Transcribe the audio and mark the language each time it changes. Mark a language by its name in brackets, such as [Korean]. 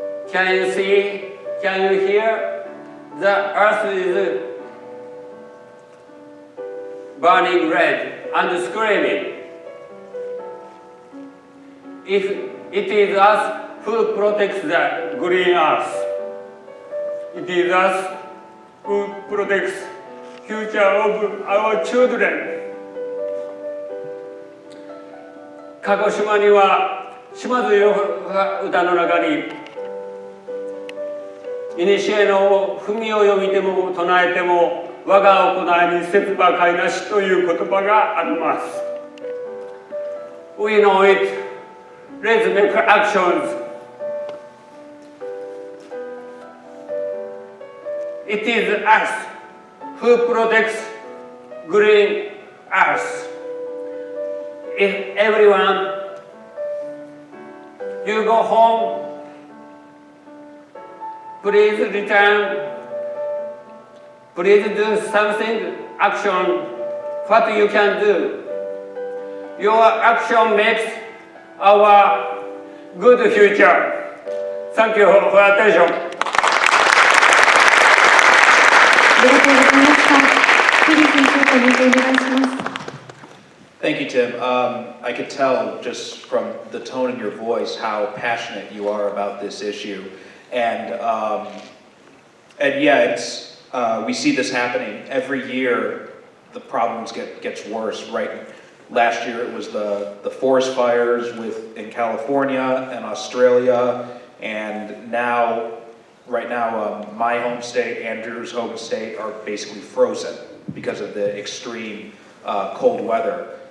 [English] Can you see? Can you hear? The earth is burning red and screaming. If it is us who protects the green earth, it is us who protects future of our children. [Japanese] 鹿児島には島津洋歌の中に古の文を読みても唱えても我が行いに節ばかいなしという言葉があります。 [English] We know it. Let's make actions. It is us who protects green earth. If everyone, you go home, please return, please do something, action, what you can do. Your action makes our good future. Thank you for attention. [Japanese] ありがとうございました。フィリピン先生、お願いします。 [English] Thank you, Tim. I could tell just from the tone in your voice how passionate you are about this issue, and yeah, it's we see this happening every year. The problems gets worse. Right, last year it was the forest fires in California and Australia, and right now, my home state, Andrew's home state, are basically frozen because of the extreme cold weather.